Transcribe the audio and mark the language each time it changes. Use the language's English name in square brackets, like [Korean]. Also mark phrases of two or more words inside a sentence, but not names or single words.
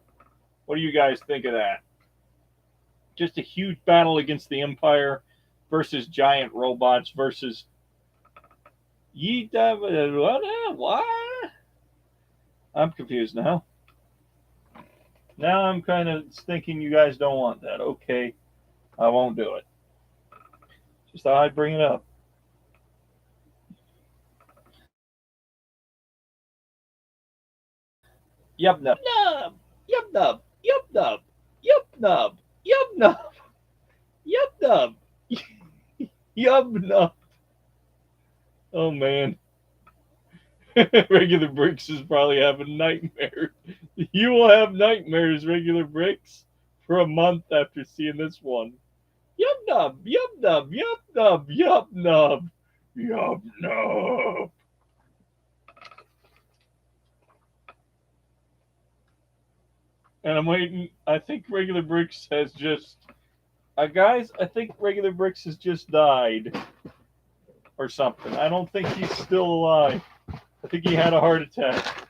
[English] What do you guys think of that? Just a huge battle against the Empire versus giant robots versus what? I'm confused now. Now I'm kind of thinking you guys don't want that. Okay, I won't do it. Just thought I'd bring it up. Yub nub. Nub. Yub nub. Yub nub. Yub nub. Yub nub. Yub nub. Yub nub. Oh man. Regular Bricks is probably having nightmares. You will have nightmares, Regular Bricks, for a month after seeing this one. Yub nub, yub nub, yub nub, yub nub, yub nub. And I'm waiting. I think Regular Bricks has just. Guys, I think Regular Bricks has just died. Or something. I don't think he's still alive. I think he had a heart attack.